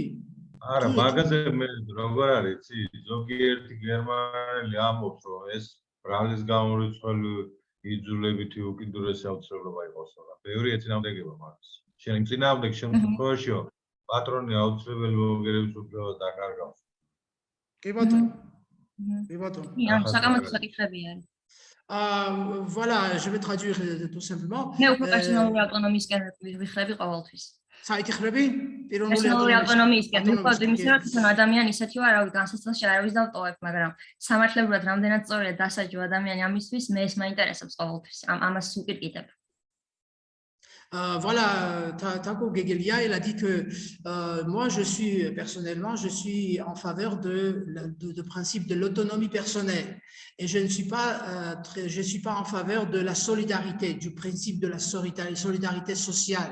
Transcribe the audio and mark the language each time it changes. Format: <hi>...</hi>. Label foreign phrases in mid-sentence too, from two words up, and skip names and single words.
<ka>არა, მაგაზე მე როგორ არის, ზოგიერთი გერმანელი ამბობს, რომ ეს ბრალის გამორიცხული იძულებითი უკიდურესი აუცილებლობა იყოს, რა. ბევრი ეწინააღმდეგება მაგას. შენ იმ წინააღმდეგ შემთხვევაშიო პატრონი აუცილებელი მოგერების უფლებას დაკარგავს. კი ბატონო. კი ბატონო. ან საკამათო საკითხები არის.</ka> <fr>Voilà, je vais traduire tout simplement.</fr> <ka>მე უფრო პერსონალური ავტონომიისკენ ვიხდები ყოველთვის. საითხრები? პერსონალური ავტონომიისკენ ვიხდები, იმისა, რომ თვითონ ადამიანი ისეთი ვარ, რავი, განსაცდელში არავის დავტოვებ, მაგრამ სამართლებრივად რამდენად სწორია დასაჯო ადამიანი ამისთვის, მე ეს მაინტერესებს ყოველთვის. ამას უკირკიტებ.</ka> <fr>Voilà, Taco Gegelia, il a dit que moi, personnellement, je suis en faveur de principe de l'autonomie personnelle. Et je ne suis pas en faveur de la solidarité, du principe de la solidarité sociale.</fr>